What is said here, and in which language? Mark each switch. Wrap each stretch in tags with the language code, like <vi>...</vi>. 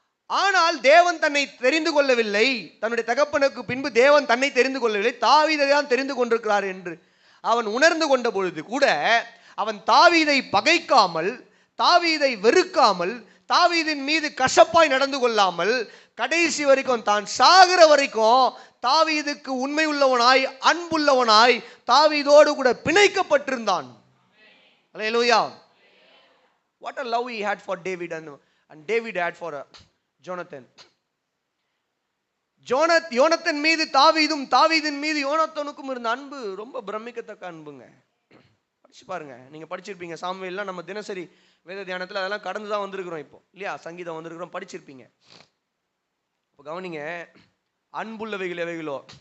<ta>ஆனால் தேவன் தன்னை தெரிந்து கொள்ளவில்லை, தன்னுடைய தகப்பனுக்கு பின்பு தேவன் தன்னை தெரிந்து கொள்ளவில்லை, தாவீதை தான் தெரிந்து கொண்டிருக்கிறார் என்று அவன் உணர்ந்து கொண்ட பொழுது கூட அவன் தாவீதை பகைக்காமல், தாவீதை வெறுக்காமல், தாவீதின் மீது கசப்பாய் நடந்து கொள்ளாமல், கடைசி வரைக்கும் தான் சாகிற வரைக்கும் தாவீதுக்கு உண்மை உள்ளவனாய், அன்புள்ளவனாய், தாவீதோடு கூட பிணைக்கப்பட்டிருந்தான். அல்லேலூயா.</ta> <en>What a love he had for David and David had for Jonathan.</en> <ta>யோனத்தான் மீது தாவீதும், தாவீதின் மீது யோனத்தானுக்கும் இருந்த அன்பு ரொம்ப பிரமிக்கத்தக்க அன்புங்க. படிச்சு பாருங்க, நீங்க படிச்சிருப்பீங்க. சாமுவேல்லாம் நம்ம தினசரி வேத தியானத்தில் அதெல்லாம் கடந்து தான் வந்திருக்கிறோம் இப்போ, இல்லையா? சங்கீதம் வந்திருக்கிறோம், படிச்சிருப்பீங்க. இப்போ கவனிங்க, அன்புள்ளவைகள் எவைகளோ.</ta>